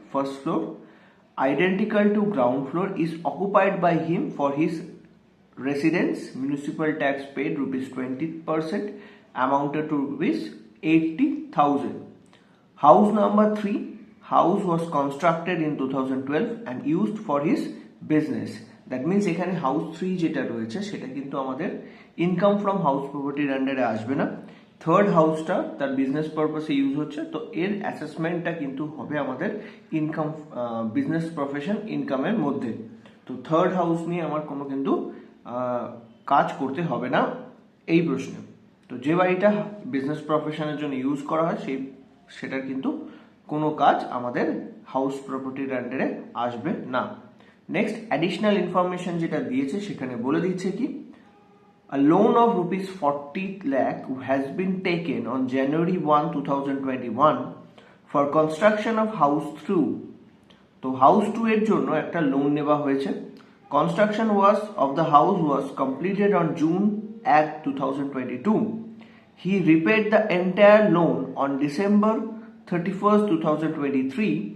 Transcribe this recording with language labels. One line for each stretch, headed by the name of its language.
English: First floor, identical to ground floor, is occupied by him for his residence. Municipal tax paid rupees 20%, amounted to rupees 80,000. House number 3, house was constructed in 2012 and used for his business. That means
Bangla: এখানে house 3 যেটা রয়েছে সেটা কিন্তু আমাদের income from house প্রপার্টির আন্ডারে আসবে না। থার্ড হাউসটা তার বিজনেস পারপাসে ইউজ হচ্ছে, তো এর অ্যাসেসমেন্টটা কিন্তু হবে আমাদের ইনকাম বিজনেস প্রফেশন ইনকামের মধ্যে। তো থার্ড হাউস নিয়ে আমার কোনো কিন্তু কাজ করতে হবে না এই প্রশ্নে। তো যে বাড়িটা বিজনেস প্রফেশনের জন্য ইউজ করা হয় সেটার কিন্তু কোনো কাজ আমাদের হাউস প্রপার্টির আন্ডারে আসবে না। নেক্সট, অ্যাডিশনাল ইনফরমেশন যেটা দিয়েছে সেখানে বলে দিচ্ছে কি,
English: a loan of rupees 40 lakh has been taken on January 1, 2021 for construction of house 2.
Bangla: তো হাউস 2 এর জন্য একটা লোন নেওয়া হয়েছে।
English: Construction of the house was completed on June 8, 2022. He repaid the entire loan on December 31st, 2023.